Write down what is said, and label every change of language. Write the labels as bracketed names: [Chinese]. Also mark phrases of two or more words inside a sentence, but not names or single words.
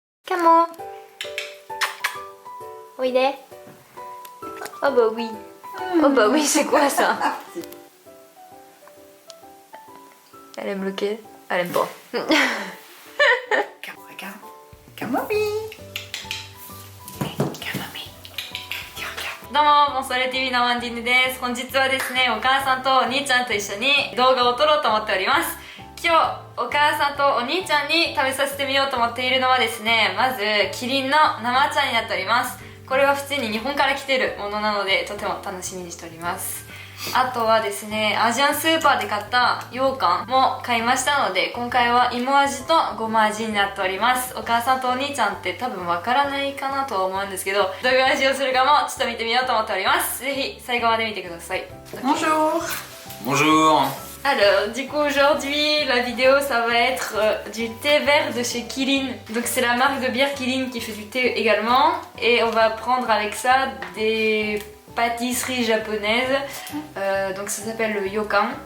[French] Camo. Oui, des. Oh bah oui. Oh bah oui, c'est quoi ça? Elle aime lequel? Elle aime pas. Regarde. Kamami. Kamami. [Japanese] どうも、モンストレ TV のワンディヌです。本日はですね、お母さんとお兄ちゃんと一緒に動画を撮ろうと思っております。今日、お母さんとお兄ちゃんに食べさせてみようと思っているのはですね、まず、キリンの生茶になっております。これは普通に日本から来てるものなので、とても楽しみにしております。あとはですね、アジアンスーパーで買った羊羹も買いましたので、今回は芋味とごま味になっております。お母さんとお兄ちゃんって多分わからないかなとは思うんですけど、どういう味をするかもちょっと見てみようと思っております。ぜひ最後まで見てください。 [French] Bonjour. Bonjour. Alors, du coup aujourd'hui la vidéo ça va être du thé vert de chez Kirin. Donc c'est la marque de bière Kirin qui fait du thé également. Et on va prendre avec ça des pâtisseries japonaises. Donc ça s'appelle le yokan.